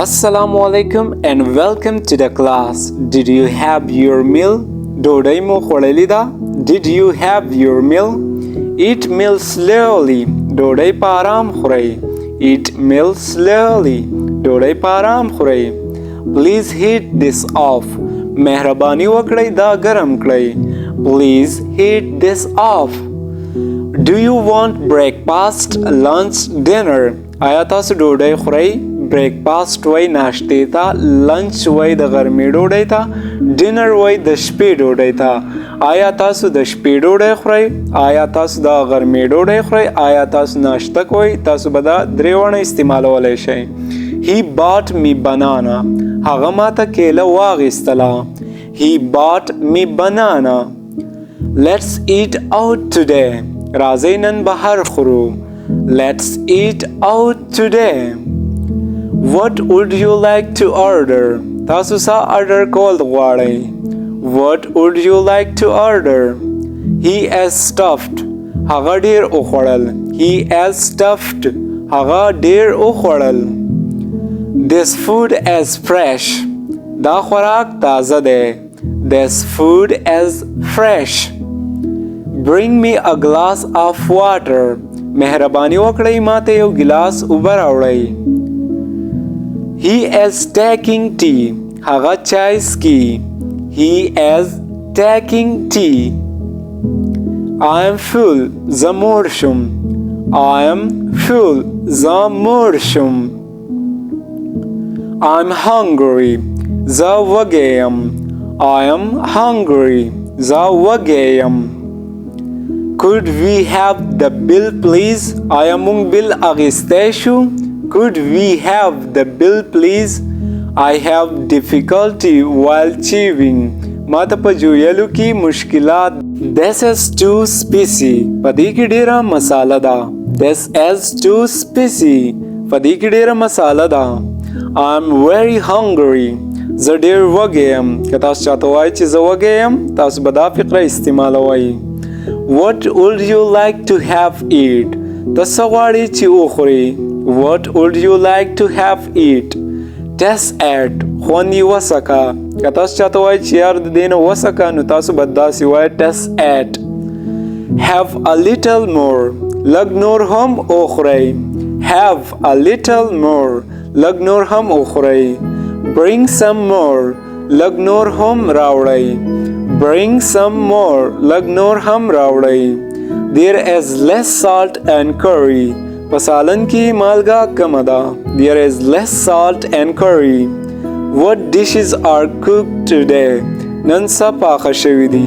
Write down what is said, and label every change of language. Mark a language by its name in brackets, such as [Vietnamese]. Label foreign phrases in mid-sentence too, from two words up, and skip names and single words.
[Arabic] السلام عليكم [English] and welcome to the class. Did you have your meal? [Pashto] ډوډۍ مو خوړلې ده. [English] Did you have your meal? Eat meal slowly. [Pashto] ډوډۍ په آرام خورئ. [English] Eat meal slowly. [Pashto] ډوډۍ په آرام خورئ. [English] Please heat this off. [Pashto] مهرباني وکړئ دا ګرم کړئ. [English] Please heat this off. Do you want breakfast, lunch, dinner? [Pashto] آیا تاسو ډوډۍ خورئ؟ بریکفاست وای ناشتې ته، لنچ وای د غرمې ډوډۍ ته، ډینر وای د شپې ډوډۍ ته. آیا تاسو د شپې ډوډۍ خورئ؟ آیا تاسو د غرمې ډوډۍ خورئ؟ آیا تاسو ناشته کوئ؟ تاسو به دا درې وړه استعمالولی شئ. [English] He bought me banana. [Pashto] هغه ماته کیله واغېستله. [English] He bought me banana. Let's eat out today. [Pashto] راځئ نن بهر خورو. [English] Let's eat out today. What would you like to order? [Pashto] تاسو څه order کول غواړئ؟ [English] What would you like to order? He is stuffed. [Pashto] هغه ډیر وخوړل. [English] He is stuffed. [Pashto] هغه ډیر وخوړل. [English] This food is fresh. [Pashto] دا خوراک تازه دی. [English] This food is fresh. Bring me a glass of water. [Pashto] مهرباني وکړئ ماته یو ګلاس اوبه راوړئ. [English] He is taking tea. [Pashto] هغه چای څکي. [English] He is taking tea. I am full. [Pashto] زه موړ شم. [English] I am full. [Pashto] زه موړ شم. [English] I'm hungry. [Pashto] زه وږی یم. [English] I am hungry. [Pashto] زه وږی یم. [English] Could we have the bill please? [Pashto] آیا موږ بیل اخیستی شو؟ [English] Could we have the bill please? I have difficulty while chewing. [Pashto] ما ته په جویلو کې مشکلات. [English] This is too spicy. [Pashto] په دې کې ډیره مساله ده. [English] This is too spicy. [Pashto] په دې کې ډیره مساله ده. [English] I'm very hungry. [Pashto] زه ډیر وږی یم. که تاسو چاته وایئ چې زه وږی یم تاسو به دا فقره استعمالوئ. [English] What would you like to have eat? [Pashto] ته څه غواړې چې وخورې؟ [English] What would you like to have eat? Test at. [Pashto] خوند یې وڅکه. که تاسو چاته وایئ چې یار د دې نه وڅکه نو تاسو به داسې وایئ [English] test at. Have a little more. [Pashto] لږ نور هم وخورئ. [English] Have a little more. [Pashto] لږ نور هم وخورئ. [English] Bring some more. [Pashto] لږ نور هم راوړئ. [English] Bring some more. [Pashto] لږ نور هم راوړئ. [English] There is less salt and curry. [Pashto] په سالن کې مالګه کمه ده. [English] There is less salt and curry. What dishes are cooked today? [Pashto] نن څه پاخه شوي دي.